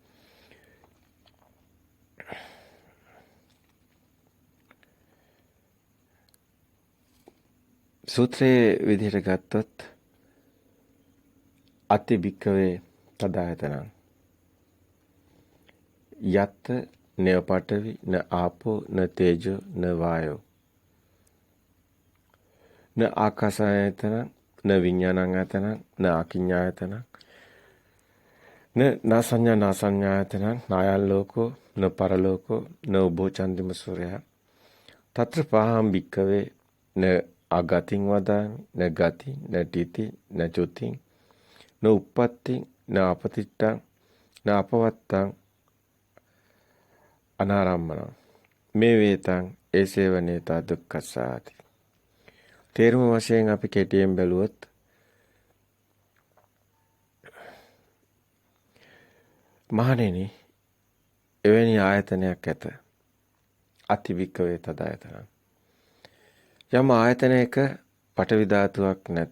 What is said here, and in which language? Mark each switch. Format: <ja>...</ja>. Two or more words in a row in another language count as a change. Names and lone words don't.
<si>සූත්‍රයේ විදිහට ගත්තොත්</si> <pi>අති භික්කවේ තදායතනං යත් නේව පඨවි න ආපෝ න තේජෝ න වායෝ න ආකාසායතනං න විඥානං ආයතනං න අකිඤ්ඤායතනං න නාසඤ්ඤා නාසඤ්ඤායතනං නායල් ලෝකෝ න පරලෝකෝ න උභෝ චන්දිම සූර්යः තත්‍ර පහම් භික්කවේ න අගතින් වදාමි න ගති න තීති න චුති න උප්පත්ති න අපතිට්ඨං න අපවත්තං අනාරම්මන මේ වේතං ඒසේව නේතා දුක්ඛසාති.</pi> <si>තේරුම වශයෙන් අපි කෙටියෙන් බැලුවොත් මහණෙනි එවැනි ආයතනයක් ඇත.</si> <pi>අතිවික්කවේ තදායතන.</pi> <si>යම් ආයතනයක පඨවි ධාතුවක් නැත.</si>